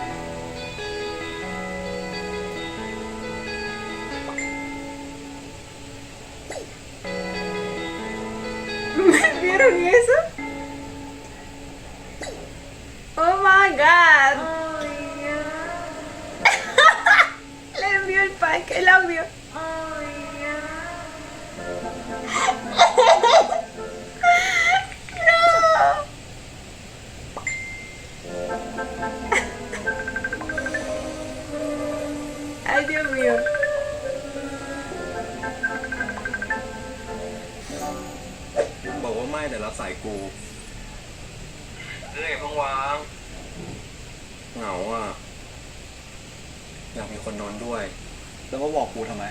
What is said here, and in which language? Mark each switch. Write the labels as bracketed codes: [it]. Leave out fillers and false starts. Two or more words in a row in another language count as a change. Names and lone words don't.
[es] ¿Vieron eso? [en] Oh my god. [es] Le envió el pack, el audio. No. Ay, Dios mío. [th] บอกว่าไม่แต่รับสายกูเอ้ยเพิ่งวางเหงาอ่ะ อยากมีคนนอนด้วย แล้วก็บอกกูทำไม